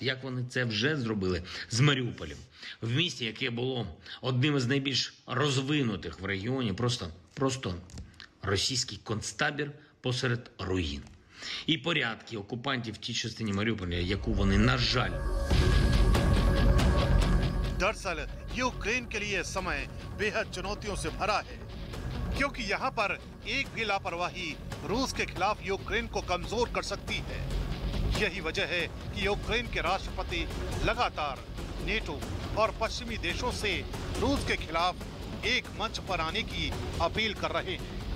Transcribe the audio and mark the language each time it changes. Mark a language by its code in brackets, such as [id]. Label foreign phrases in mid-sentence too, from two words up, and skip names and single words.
[uk] Як вони це вже зробили з Маріуполем. В місті, яке було одним із найбільш розвинутих в регіоні, просто російський концтабір посеред руїн. І порядки окупантів в тій частині Маріуполя, яку вони, на жаль... [hi] दरअसल यूक्रेन के लिए समय बेहद चुनौतियों से भरा है, क्योंकि यहाँ पर एक भी लापरवाही रूस के खिलाफ यूक्रेन को कमजोर कर सकती है। यही वजह है कि यूक्रेन के राष्ट्रपति लगातार नेटो और पश्चिमी देशों से रूस के खिलाफ एक मंच पर आने की अपील कर रहे हैं।